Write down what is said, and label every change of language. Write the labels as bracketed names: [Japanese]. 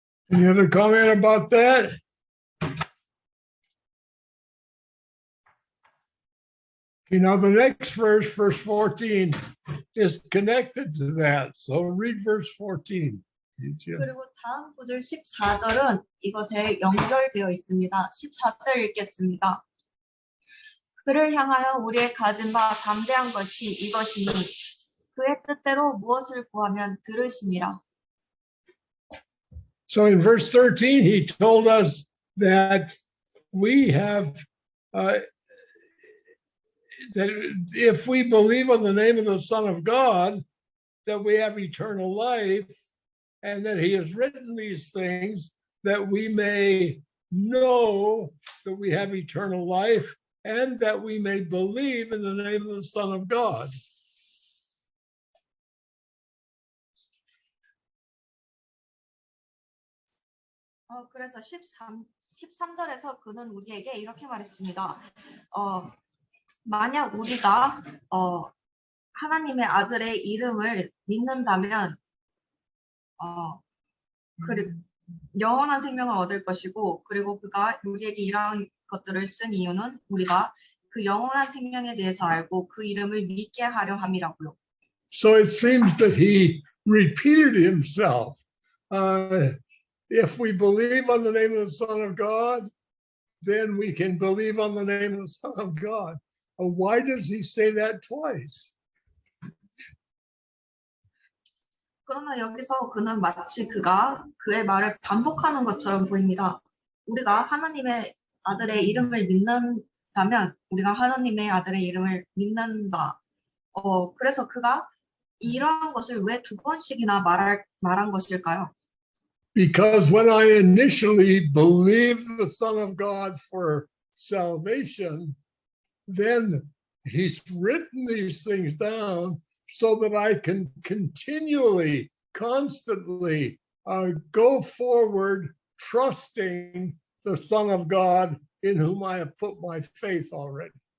[English] Any other comment about that? Now the next verse, verse 14, is connected to that. So read verse 14. [Korean] 그리고 다음 구절 14절은 이것에 연결되어 있습니다. 14절 읽겠습니다. 그를 향하여 우리의 가진 바 담대한 것이 이것이니 그의 뜻대로 무엇을 구하면 들으심이라. [English] So in verse 13, he told us that we have, that if we believe on the name of the Son of God, that we have eternal life, and that he has written these things that we may know that we have eternal life, and that we may believe in the name of the Son of God. [Korean] 그래서 13절에서 그는 우리에게 이렇게 말했습니다. 만약 우리가 하나님의 아들의 이름을 믿는다면 영원한 생명을 얻을 것이고 그리고 그가 우리에게 이러한 것들을 쓴 이유는 우리가 그 영원한 생명에 대해서 알고 그 이름을 믿게 하려 함이라고요. [English] So it seems that he repeated himself. If we believe on the name of the Son of God, then we can believe on the name of the Son of God. Why does he say that twice? [Korean] 그러나 여기서 그는 마치 그가 그의 말을 반복하는 것처럼 보입니다. 우리가 하나님의 아들의 이름을 믿는다면 우리가 하나님의 아들의 이름을 믿는다. 그래서 그가 이러한 것을 왜 두 번씩이나 말한 것일까요? [English] Because when I initially believed the Son of God for salvation, then he's written these things down so that I can continually, constantly go forward, trusting the Son of God in whom I have put my faith already.